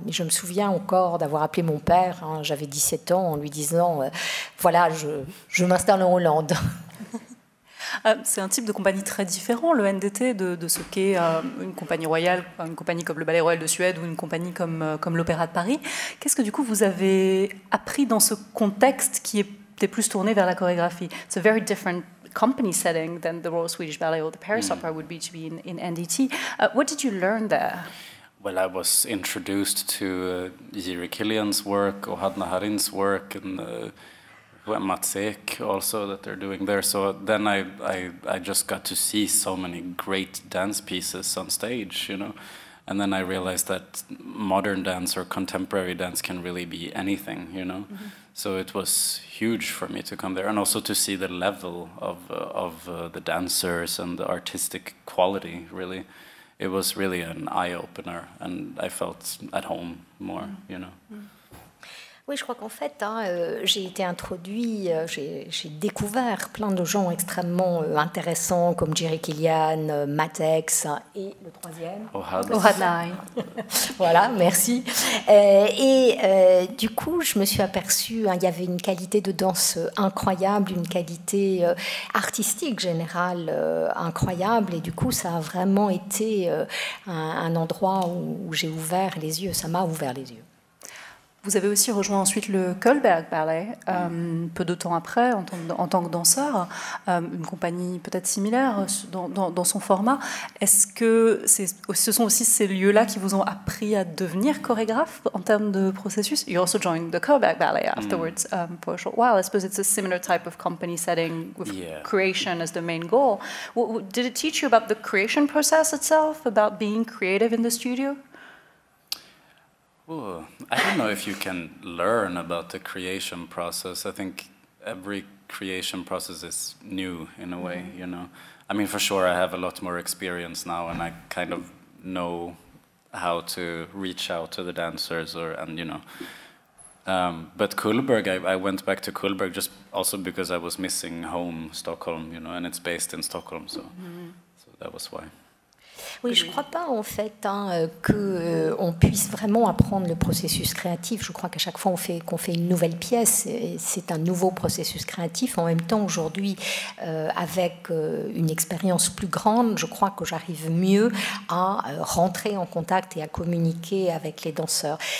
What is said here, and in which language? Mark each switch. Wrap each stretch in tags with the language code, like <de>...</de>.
<fr>Et je me souviens encore d'avoir appelé mon père, hein, j'avais 17 ans, en lui disant voilà, je m'installe en Hollande. C'est un type de compagnie très différent, le NDT, de ce qu'est une compagnie royale, une compagnie comme le Ballet Royal de Suède ou une compagnie comme l'Opéra de Paris. Qu'est-ce que du coup vous avez appris dans ce contexte qui était plus tourné vers la chorégraphie?</fr> <en>It's a very different company setting than the Royal Swedish Ballet or the Paris Opera would be to be in NDT. What did you learn there? Well, I was introduced to Jiri Killian's work, Ohadna Harin's work, and Mats Ek also that they're doing there. So then I just got to see so many great dance pieces on stage, you know. And then I realized that modern dance or contemporary dance can really be anything, you know. Mm-hmm. So it was huge for me to come there, and also to see the level of the dancers and the artistic quality. Really, it was really an eye opener, and I felt at home more, you know. Mm-hmm.</en> <fr>Oui, je crois qu'en fait, hein, j'ai été introduit, j'ai découvert plein de gens extrêmement intéressants comme Jiri Killian, Matex et le troisième, Ohadna. Voilà, merci. Et du coup, je me suis aperçue, hein, il y avait une qualité de danse incroyable, une qualité artistique générale incroyable, et du coup, ça a vraiment été un endroit où j'ai ouvert les yeux, ça m'a ouvert les yeux. Vous avez aussi rejoint ensuite le Kullberg Ballet, peu de temps après, en tant que danseur, une compagnie peut-être similaire dans son format. Est-ce que ce sont aussi ces lieux-là qui vous ont appris à devenir chorégraphe en termes de processus?</fr> <en>You also joined the Kullberg Ballet afterwards for a short while. I suppose it's a similar type of company setting with creation as the main goal. Did it teach you about the creation process itself, about being creative in the studio? Ooh, I don't know if you can learn about the creation process. I think every creation process is new in a way, you know. I mean, for sure, I have a lot more experience now, and I kind of know how to reach out to the dancers, and you know. But Kullberg, I went back to Kullberg just also because I was missing home, Stockholm, you know, and it's based in Stockholm, so that was why.</en> <fr>Oui, je ne crois pas en fait qu'on puisse vraiment apprendre le processus créatif. Je crois qu'à chaque fois qu'on fait une nouvelle pièce, c'est un nouveau processus créatif. En même temps, aujourd'hui, avec une expérience plus grande, je crois que j'arrive mieux à rentrer en contact et à communiquer avec les danseurs.</fr>